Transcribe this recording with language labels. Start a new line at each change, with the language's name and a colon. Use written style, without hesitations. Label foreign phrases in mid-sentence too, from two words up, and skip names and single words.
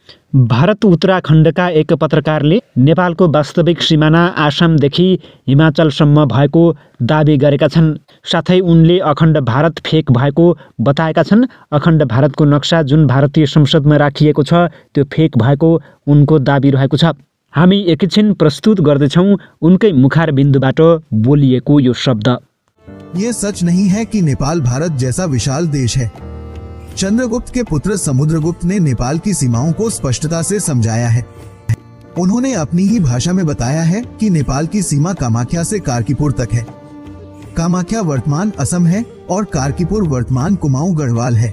Nepali: भारत उत्तराखण्डका एक पत्रकारले नेपालको वास्तविक सिमाना आसामदेखि हिमाचलसम्म भएको दाबी गरेका छन्। साथै उनले अखण्ड भारत फेक भएको बताएका छन्। अखण्ड भारतको नक्सा जुन भारतीय संसदमा राखिएको छ त्यो फेक भएको उनको दाबी रहेको छ। हामी एकैछिन प्रस्तुत गर्दैछौँ उनकै मुखार बिन्दुबाट बोलिएको यो शब्द।
Hindi: ये सच नहीं है कि नेपाल भारत जैसा विशाल देश है। चंद्रगुप्त के पुत्र समुद्रगुप्त ने नेपाल की सीमाओं को स्पष्टता से समझाया है। उन्होंने अपनी ही भाषा में बताया है कि नेपाल की सीमा कामाख्या से कारकीपुर तक है। कामाख्या वर्तमान असम है और कारकीपुर वर्तमान कुमाऊं गढ़वाल है।